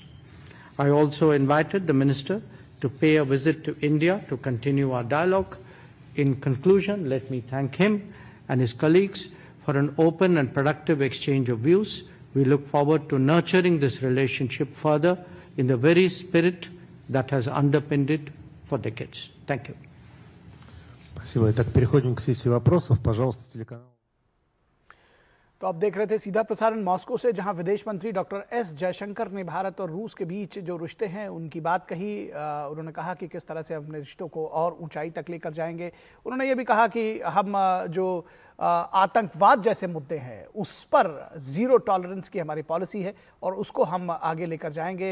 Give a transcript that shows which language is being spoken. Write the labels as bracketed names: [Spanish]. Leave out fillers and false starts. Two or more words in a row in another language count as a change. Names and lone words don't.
[English] I also invited the Minister to pay a visit to India to continue our dialogue. In conclusion, let me thank him and his colleagues for an open and productive exchange of views. We look forward to nurturing this relationship further in the very spirit that has underpinned it for decades. Thank you. [Russian] Спасибо. Итак, переходим к сессии вопросов. Пожалуйста, телеканал. [Hindi] तो आप देख रहे थे सीधा प्रसारण मॉस्को से, जहां विदेश मंत्री डॉक्टर एस जयशंकर ने भारत और रूस के बीच जो रिश्ते हैं उनकी बात कही। उन्होंने कहा कि किस तरह से अपने रिश्तों को और ऊंचाई तक लेकर जाएंगे। उन्होंने ये भी कहा कि हम जो आतंकवाद जैसे मुद्दे हैं उस पर [English] zero tolerance [Hindi] की हमारी पॉलिसी है और उसको हम आगे लेकर जाएंगे।